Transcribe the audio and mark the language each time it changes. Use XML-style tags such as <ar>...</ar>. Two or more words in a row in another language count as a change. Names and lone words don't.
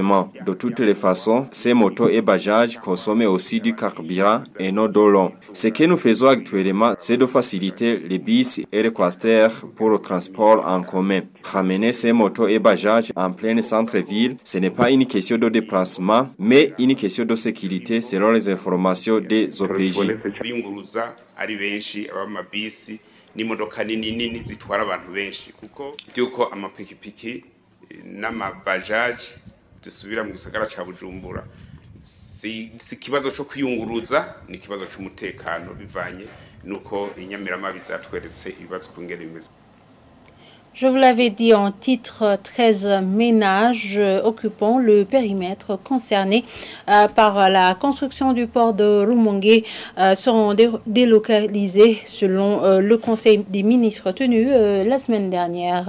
<fr>De toutes les façons, ces motos et bajages consomment aussi du carburant et non d'eau long. Ce que nous faisons actuellement, c'est de faciliter les bus et les quasters pour le transport en commun. Ramener ces motos et bajages en plein centre-ville, ce n'est pas une question de déplacement, mais une question de sécurité selon les informations des OPJ.</fr> <rn>Ari benshi abamabisi n'imodoka nini zitwara abantu benshi kuko byuko amapikipiki n'amabajaji dusubira mu gisagara ca Bujumbura si kibazo cyo kwiyunguruza ni kibazo cy'umutekano bivanye nuko inyamiramabi zatweretse ibibazo kungera bimeze.</rn> <fr>Je vous l'avais dit en titre, 13 ménages occupant le périmètre concerné par la construction du port de Rumonge seront délocalisés selon le Conseil des ministres tenu la semaine dernière.</fr>